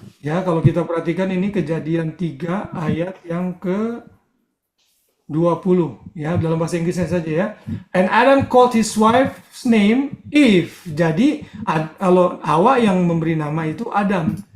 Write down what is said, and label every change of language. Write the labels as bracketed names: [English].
[Indonesian] Ya, kalau kita perhatikan ini Kejadian 3 ayat yang ke 20 ya, dalam bahasa Inggrisnya saja ya. [English] And Adam called his wife's name Eve. [Indonesian] Jadi kalau Hawa yang memberi nama itu Adam.